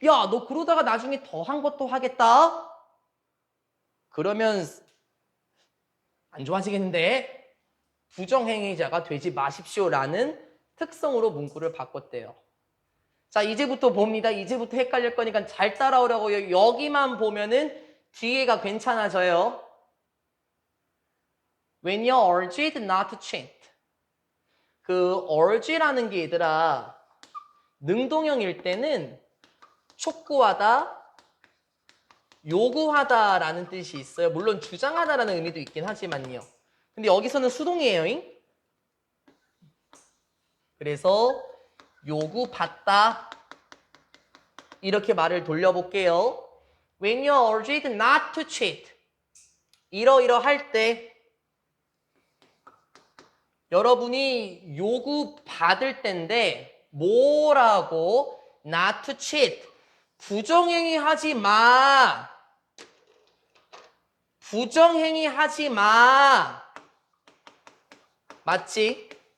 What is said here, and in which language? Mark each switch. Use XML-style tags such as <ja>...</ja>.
<ko>야, 너 그러다가 나중에 더 한 것도 하겠다? 그러면 안 좋아지겠는데? 부정행위자가 되지 마십시오라는 특성으로 문구를 바꿨대요. 자, 이제부터 봅니다. 이제부터 헷갈릴 거니까 잘 따라오라고요. 여기만 보면은 뒤에가 괜찮아져요.</ko> <en>When you're urged not to cheat.</en> <ko>그 urge라는 게 얘들아 능동형일 때는 촉구하다, 요구하다라는 뜻이 있어요. 물론 주장하다라는 의미도 있긴 하지만요. 근데 여기서는 수동이에요. 그래서 요구받다 이렇게 말을 돌려볼게요.</ko> <en>When you're urged not to cheat.</en> <ko>이러이러할 때 여러분이 요구받을 때인데 뭐라고?</ko> <en>Not to cheat.</en> <ko>부정행위 하지 마. 부정행위 하지 마. 맞지?</ko>